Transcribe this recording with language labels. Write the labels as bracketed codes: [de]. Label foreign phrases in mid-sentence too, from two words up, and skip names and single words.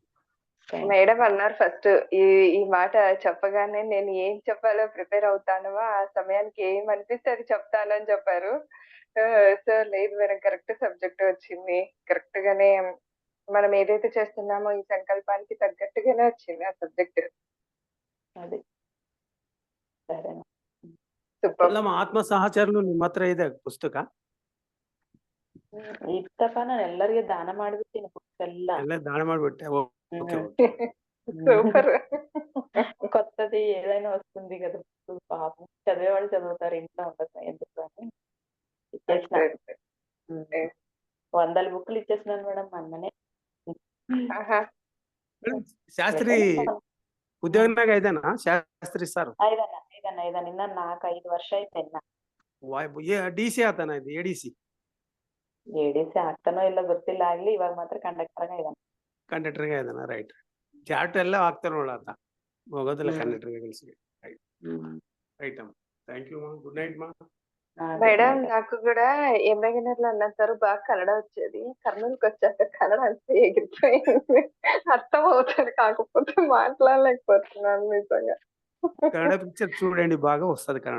[te] మేడం అన్నారు ఫస్ట్ ఈ మాట చెప్పగానే నేను ఏం చెప్పాలో ప్రిపేర్ అవుతానో ఆ సమయానికి ఏం అనిపిస్తే అది చెప్తాను అని చెప్పారు. సో లేదు మేడం, కరెక్ట్ సబ్జెక్ట్ వచ్చింది. కరెక్ట్ గానే మనం ఏదైతే చేస్తున్నామో ఈ సంకల్పానికి తగ్గట్టుగానే వచ్చింది ఆ సబ్జెక్ట్. అది సరే. సూపర్. [kn] ಆತ್ಮ ಸಹಚರನು ನಿಮ್ಮ ಹತ್ರ ಇದೆ ಪುಸ್ತಕ? ಇತ್ತಪ್ಪ, ನಾನು ಎಲ್ಲರಿಗೆ ದಾನ ಮಾಡ್ಬಿಡ್ತೀನಿ ಬುಕ್ಸ್ ಎಲ್ಲ ದಾನ ಮಾಡ್ಬಿಟ್ಟೆ. [te] సూపర్. కొత్తది ఏదైనా వస్తుంది కదా, పాపం చదివే వాళ్ళు చదువుతారు, ఇంట్లో ఉండదు ఎందుకు అని ఇచ్చేసిన. 100 బుక్లు ఇచ్చేసినాను మేడం మొన్ననే. [kn] ಶಾಸ್ತ್ರಿ ಉದ್ಯೋಗನಾಗ ಇದ್ದಾನ ಶಾಸ್ತ್ರಿ ಸರ್? ಐದನ ಇನ್ನ 4-5 ವರ್ಷ ಐತೆ ಇನ್ನ. ಡಿಸಿ ಆತನ ಇದು ಎಡಿಸಿ ಆಗ್ತಾನೋ ಇಲ್ಲ ಗೊತ್ತಿಲ್ಲ, ಆಗ್ಲಿ ಇವಾಗ ಮಾತ್ರ ಕಂಡಕ್ಟರ್ ಇದ್ದಾನೆ. ಕಂಡಕ್ಟರ್ ಇದ್ದಾನ, ರೈಟ್. ಚಾರ್ಟ್ ಎಲ್ಲ ಆಗ್ತಾರ ನೋಡ ಆತ, ಹೋಗೋದಿಲ್ಲ ಕಂಡಕ್ಟರ್ ಕೆಲಸ. [en] రైట్ అమ్మా. thank you మా. good night మా. [te] మేడం నాకు కూడా ఎంబెగనర్ లో అన్నంటారు బాగా కన్నడ వచ్చేది. కర్నూలుకి వచ్చాక కన్నడ అంతా ఎగిరిపోయింది. అర్థం అవుతుంది కాకపోతే మాట్లాడలేకపోతున్నాను నిజంగా. కన్నడ పిక్చర్ చూడండి, బాగా వస్తుంది కన్నడ.